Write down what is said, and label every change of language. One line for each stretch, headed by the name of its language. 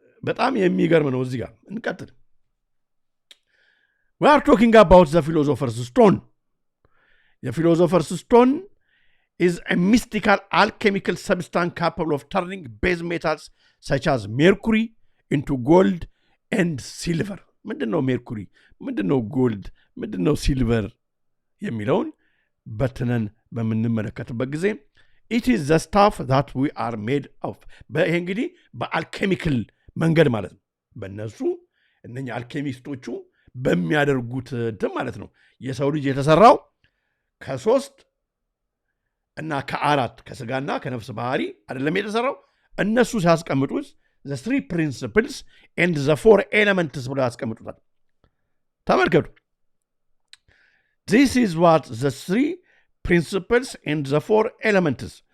Amharic: በጣም የሚገርም ነው። እዚህ ጋር እንቀጥል።
English: we are talking about the philosopher's stone. The philosopher's stone is a mystical alchemical substance capable of turning base metals such as mercury into gold and silver.
Amharic: ምንድነው ሜርኩሪ? ምንድነው ጎልድ? ምንድነው ሲልቨር የሚለውን በትነን በምንመለከትበት ጊዜ
English: it is the stuff that we are made of.
Amharic: ይሄ እንግዲህ በአልኬሚካል መንገድ ማለት ነው። በእነሱ እነኛ አልኬሚስቶቹ በሚያደርጉት እንትን ማለት ነው። የሰው ልጅ የተሰራው ከ3 እና ከ4 ከስጋና ከነፍስ ባህሪ አይደለም የተሰራው። እነሱ ሲያስቀምጡት
English: the 3 principles and the 4 elements
Amharic: ብለው ያስቀምጡታል። ተመልከቱ።
English: this is what the 3 principles and the 4 elements.